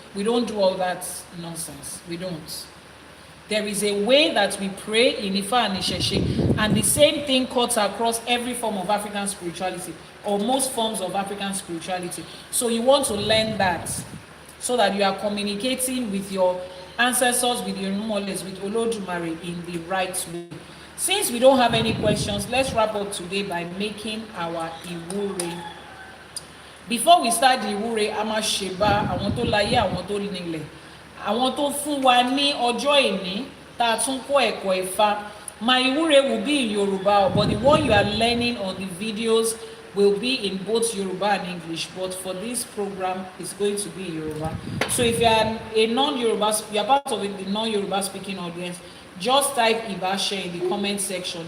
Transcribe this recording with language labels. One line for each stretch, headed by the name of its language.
English: We don't do all that nonsense. We don't. There is a way that we pray in Ifa and իշẹ̀ṣe, and the same thing cuts across every form of African spirituality, or most forms of African spirituality. So you want to learn that, so that you are communicating with your ancestors, with your knowledge, with Elédùmarè in the right way. Since we don't have any questions, let's wrap up today by making our Iwure. Before we start the Iwure,
Yoruba: a máa ṣèbà àwọn tó láyé, àwọn tó nílẹ̀, àwọn tó fún wa ní ọjọ́ ìní tá a tún kọ́ ẹ̀kọ́ Ifá.
English: My Iwure will be in Yoruba, but the one you are learning on the videos will be in both Yoruba and English, but for this program it's going to be Yoruba. So if you are a non-Yoruba, you are part of the non-Yoruba speaking audience, just type Ibashe in the comment section.